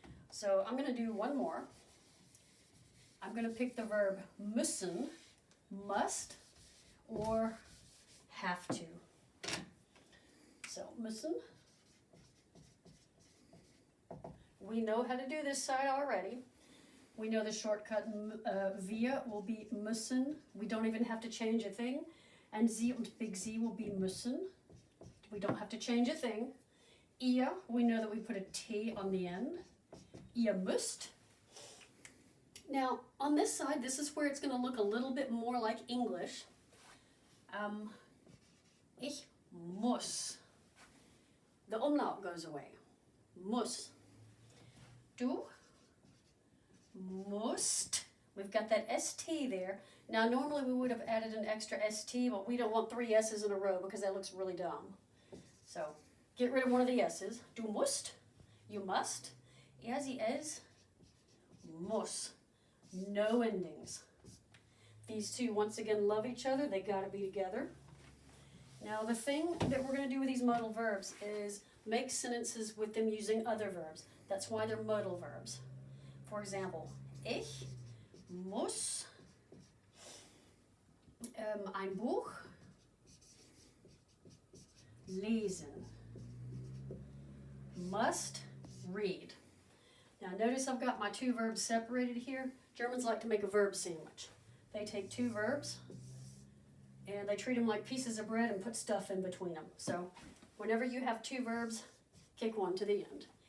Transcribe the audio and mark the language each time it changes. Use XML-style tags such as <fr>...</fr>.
<en>So I'm going to do one more. I'm going to pick the verb müssen, must, or have to. So müssen. We know how to do this side already. We know the shortcut wir will be müssen. We don't even have to change a thing. And Sie und big Z will be müssen. We don't have to change a thing. Ihr, we know that we put a T on the end.</en> <de>Ihr müsst.</de> <en>Now, on this side, this is where it's going to look a little bit more like English.</en> <de>Ich muss.</de> <en>The umlaut goes away. Muss.</en> <de>Du musst.</de> <en>We've got that ST there. Now, normally we would have added an extra ST, but we don't want 3 S's in a row because that looks really dumb. So, get rid of one of the S's.</en> <de>Du musst.</de> <en>You must.</en> <de>Sie, es muss.</de> <en>No endings. These two, once again, love each other. They got to be together. Now, the thing that we're going to do with these modal verbs is make sentences with them using other verbs. That's why they're modal verbs. For example,</en> <de>ich muss ein Buch lesen.</de> <en>Must read. Now notice I've got my two verbs separated here. Germans like to make a verb sandwich. They take two verbs and they treat them like pieces of bread and put stuff in between them. So whenever you have two verbs, kick one to the end.</en>